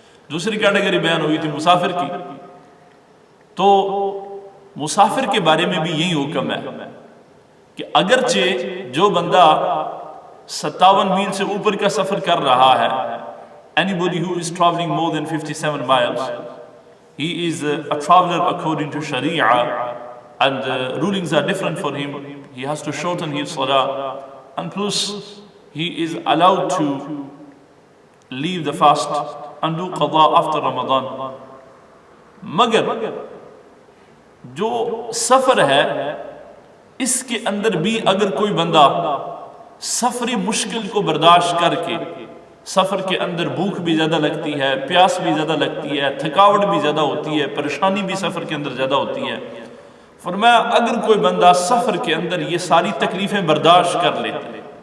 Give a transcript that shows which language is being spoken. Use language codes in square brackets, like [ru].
[ur] دوسری کیٹیگری بیان ہوئی تھی مسافر کی، تو مسافر کے بارے میں بھی یہی حکم ہے کہ اگرچہ جو بندہ 57 میل سے اوپر کا سفر کر رہا ہے، [en] anybody who is traveling more than 57 miles, he is a traveler according to Sharia, and rulings are different for him. He has to shorten his salah, and plus he is allowed to leave the fast and do qada after Ramadan. [ur] مگر جو سفر ہے اس کے اندر بھی اگر کوئی بندہ سفری مشکل کو برداشت کر کے، سفر کے اندر بھوک بھی زیادہ لگتی ہے، پیاس بھی زیادہ لگتی ہے، تھکاوٹ بھی زیادہ ہوتی ہے، پریشانی بھی سفر کے اندر زیادہ ہوتی ہے، فرمایا اگر کوئی بندہ سفر کے اندر یہ ساری تکلیفیں برداشت کر لیتا ہے